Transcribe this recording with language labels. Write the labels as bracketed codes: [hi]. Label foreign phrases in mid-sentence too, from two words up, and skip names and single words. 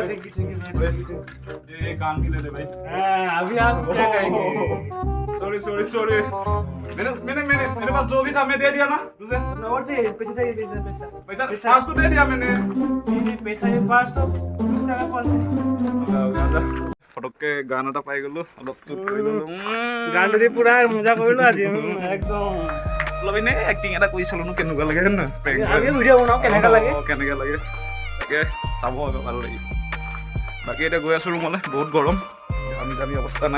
[en] thank you [hi] भाई, ये काम की ले ले भाई। अभी आप क्या कहेंगे? सॉरी मेरे पास जो भी था मैं दे दिया ना तुझे। और चाहिए पैसा, चाहिए पैसा पास तो दे दिया मैंने। नहीं पैसा ये पास तो दूसरा का पास है। [as] ফটককে গান এটা পাই গ'লো, অলপ শ্বুট কৰি ল'লো। গানটো দি পুৰা মজা কৰিলো আজি একদম। অলপ এনেই এক্টিং এটা কৰি চালোঁ কেনেকুৱা লাগে হয় নহয় prank কৰা। আমি ভিডিঅ' বনাওঁ কেনেকুৱা লাগে কেনেকৈ লাগে তাকে চাব আকৌ ভাল লাগিব। বাকী এতিয়া গৈ আছোঁ ৰুমলৈ, বহুত গৰম, আমি অৱস্থা নাই।